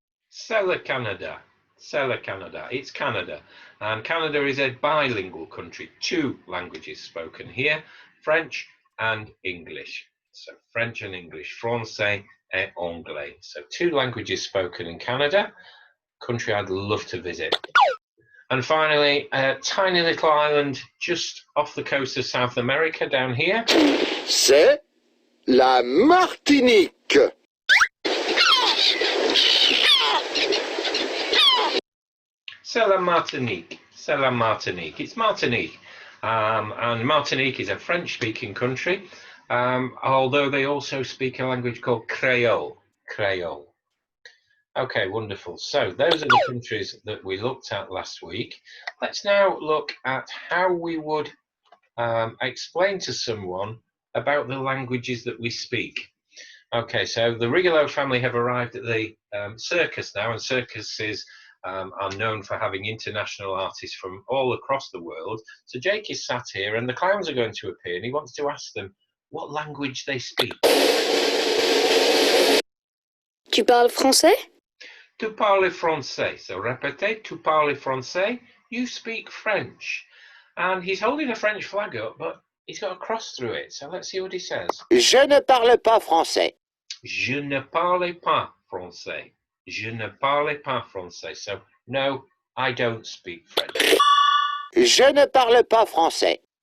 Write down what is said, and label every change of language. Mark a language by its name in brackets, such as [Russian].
[French] C'est le Canada. C'est le Canada. [English] It's Canada. And Canada is a bilingual country. 2 languages spoken here, French and English. So French and English, [French] français et anglais. [English] So 2 languages spoken in Canada, country I'd love to visit. And finally, a tiny little island just off the coast of South America down here. [French] C'est la Martinique. C'est la Martinique. C'est la Martinique. [English] It's Martinique. And Martinique is a French-speaking country, although they also speak a language called Creole. Creole. Okay, wonderful. So those are the countries that we looked at last week. Let's now look at how we would explain to someone about the languages that we speak. Okay, so the Rigolo family have arrived at the circus now, and circuses are known for having international artists from all across the world. So Jake is sat here, and the clowns are going to appear, and he wants to ask them what language they speak. [French] Tu parles français? Tu parles français. So répétez, tu parles français. [English] You speak French. And he's holding a French flag up, but he's got a cross through it. So let's see what he says. [French] Je ne parle pas français. Je ne parle pas français. Je ne parle pas français. [English] So, no, I don't speak French. [French] Je ne parle pas français.